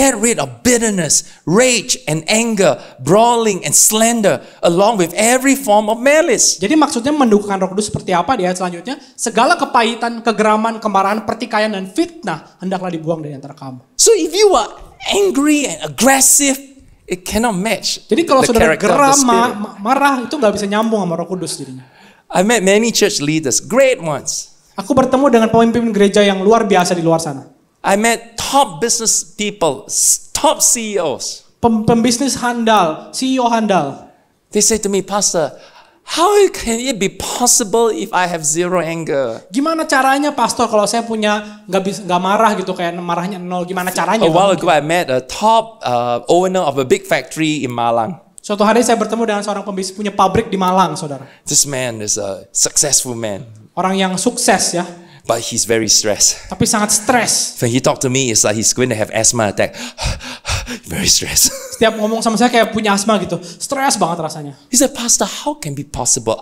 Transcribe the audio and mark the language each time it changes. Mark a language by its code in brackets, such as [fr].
[en] Get rid of bitterness, rage, and anger, brawling, and slander, along with every form of malice. [id] Jadi maksudnya mendukakan Roh Kudus seperti apa di ayat selanjutnya? Segala kepahitan, kegeraman, kemarahan, pertikaian, dan fitnah hendaklah dibuang dari antara kamu. [en] So if you are angry and aggressive, it cannot match [id] Jadi kalau [en] the [id] saudara [en] character of the [id] geram, [en] Spirit. [id] marah, itu nggak bisa nyambung sama Roh Kudus jadinya. [en] I met many church leaders, great ones. [id] Aku bertemu dengan pemimpin gereja yang luar biasa di luar sana. [en] I met top business people, top CEOs. [id] Pembisnis handal, CEO handal. [en] They say to me, Pastor, how can it be possible if I have zero anger? [id] Gimana caranya pastor kalau saya punya nggak marah gitu kayak marahnya nol? Gimana caranya? [en] A while ago, I met a top owner of a big factory in Malang. [id] Suatu hari saya bertemu dengan seorang pembisnis punya pabrik di Malang, saudara. [en] This man is a successful man, [id] Orang yang sukses ya, [en] but he's very stressed. [id] tapi sangat stres. [en] When he talked to me, it's like he's going to have asthma attack. Very stressed. [id] Setiap ngomong sama saya kayak punya asma gitu, stres banget rasanya. [en] He said, Pastor, how can be possible?